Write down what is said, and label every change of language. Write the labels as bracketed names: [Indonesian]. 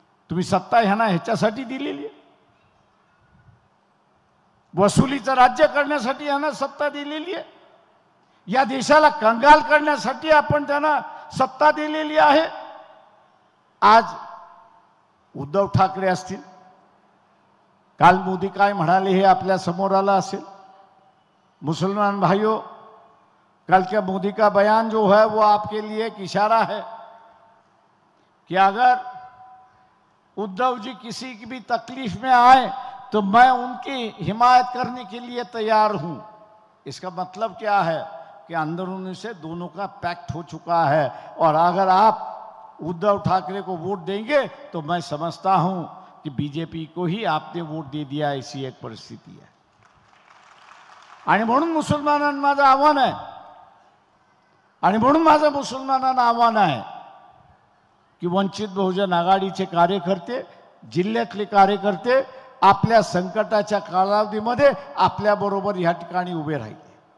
[Marathi] तुम्ही सत्ता ह्यांना ह्याच्यासाठी दिलेली आहे, वसुलीचं राज्य करण्यासाठी ह्यांना सत्ता दिलेली आहे. या देशाला कंगाल करण्यासाठी आपण त्यांना सत्ता दिलेली आहे. आज उद्धव ठाकरे असतील, काल मोदी काय म्हणाले हे आपल्या समोर आलं असेल. [Hindi] मुसलमान भाइयों, कल के मोदी का बयान जो है वो आपके लिए एक इशारा है कि अगर उद्धव जी किसी की भी तकलीफ में आए तो मैं उनकी हिमायत करने के लिए तैयार हूं. इसका मतलब क्या है कि अंदरूनी से दोनों का पैक्ट हो चुका है. और अगर आप उद्धव ठाकरे को वोट देंगे तो मैं समझता हूं कि बीजेपी को ही आपने वोट दे दिया, ऐसी एक परिस्थिती है. [Marathi] आणि म्हणून मुसलमानांना माझं आव्हान आहे, आणि म्हणून माझं मुसलमानांना आव्हान आहे की वंचित बहुजन आघाडीचे कार्यकर्ते, जिल्ह्यातले कार्यकर्ते आपल्या संकटाच्या कालावधीमध्ये आपल्याबरोबर या ठिकाणी उभे राहिले.